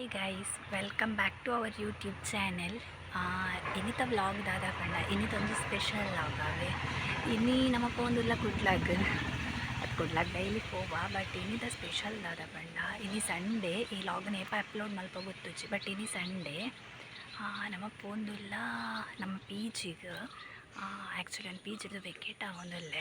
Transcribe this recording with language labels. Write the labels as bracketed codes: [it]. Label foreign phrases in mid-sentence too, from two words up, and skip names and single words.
[en] guys, welcome back to our YouTube channel. [tcy] ಇನ್ನಿತ ವ್ಲಾಗ್ ದಾದ ಪಂಡ ಇನ್ನಿತೊಂದು ಸ್ಪೆಷಲ್ ವ್ಲಾಗ್ ಅವೆ ಇನ್ನಿ ನಮ್ಮ ಪೋಂದುಲ್ಲ ಕುಡ್ಲಾಗ್ ಡೈಲಿ ಪೋವ ಬಟ್ ಇನ್ನಿತ ಸ್ಪೆಷಲ್ ದಾದ ಪಂಡ ಇನ್ನಿ ಸಂಡೇ ಈ ವ್ಲಾಗ್ನ ಏಪ ಅಪ್ಲೋಡ್ ಮಲ್ಪ ಗೊತ್ತುಚ್ಚಿ ಬಟ್ ಇನ್ನಿ ಸಂಡೇ ನಮ್ಮ ಪೋಂದುಲ್ಲ ನಮ್ಮ ಪೀಜಿಗೆ ಆ್ಯಕ್ಚುಲಿ ಒಂದು ಪೀಜಿದು ವೆಕೇಟ್ ಆಗೋದಲ್ಲೇ.